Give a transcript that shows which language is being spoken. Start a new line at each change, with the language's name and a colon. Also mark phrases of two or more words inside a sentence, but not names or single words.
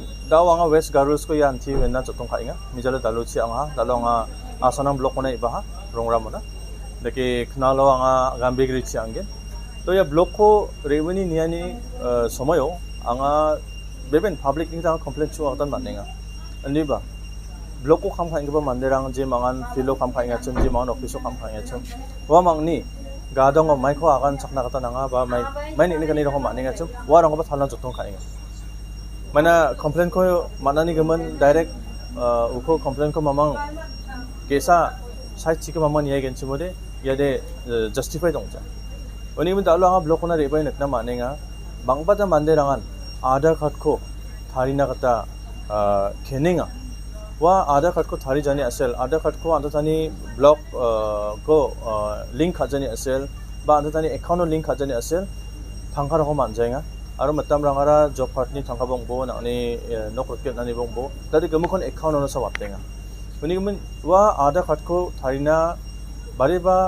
Garo: dao anga west garus ko yanti wenna chotong khainga mijala daluchi anga dalonga asanang blok ona ibaha rongra mona deke knalo anga gambigri chi angge to ya blok ko reuni niani somoyo anga beben public ning complaint chu adan manenga aniba blok ko kham khainga ba manderang je mangan filo kham khainga chum je mangan office kham khainga chum wa mangni gadong mai ko agan chakna kata nanga ba mai ni kani ro manenga chum wa rang ba thalan jotong khainga mana complaint ko manani gaman direct uko complaint ko mamang kesa sai chika maman ye gen chimode yade justify dongja oni mun dalu anga blok na rebai nakna manenga bangbata manderangan Aadhaar card ko tharina kata kenenga wa Aadhaar card ko thari jani asel Aadhaar card ko anta tani blok ko link khajani asel ba anta tani account link khajani asel thangkar ko manjainga aro matam rangara job card ni thangka bongbo nani nokrket nani bongbo tadi gemukon account ono sa waptenga oni gemun wa Aadhaar card ko tharina bariba